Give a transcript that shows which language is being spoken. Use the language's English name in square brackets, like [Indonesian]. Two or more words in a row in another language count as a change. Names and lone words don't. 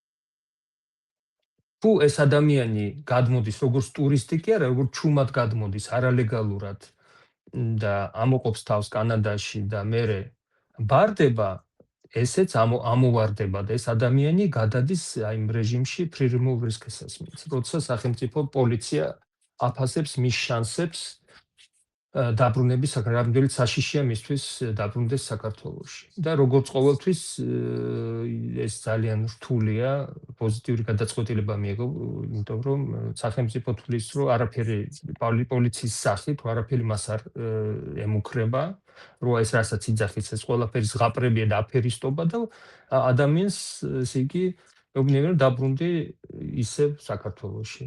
[Georgian] თუ ეს ადამიანი გადმოდის როგორც ტურისტი კი არა, როგორც ჩუმად გადმოდის არალეგალურად და ამოყოფს თავს კანადაში და მერე ბარდება, ესეც ამოვარდება და ეს ადამიანი გადადის აი იმ რეჟიმში [English] free removal risk assessment, [Georgian] როცა სახელმწიფო პოლიცია აფასებს მის შანსებს დაბრუნების რამდენად საშიშია მისთვის დაბრუნდეს საქართველოში. და როგორც ყოველთვის ეს ძალიან რთულია, პოზიტიური გადაწყვეტილება მიიღო, იმიტომ რომ სახელმწიფო თვლის, რომ არაფერი პოლიციის სახით, არაფერი მას არ ემუქრება, რომ ეს რასაც იძახის, ეს ყველაფერი ზღაპრებია და აფერისტობა და ადამიანს ესე იგი ეუბნება დაბრუნდი ისევ საქართველოში.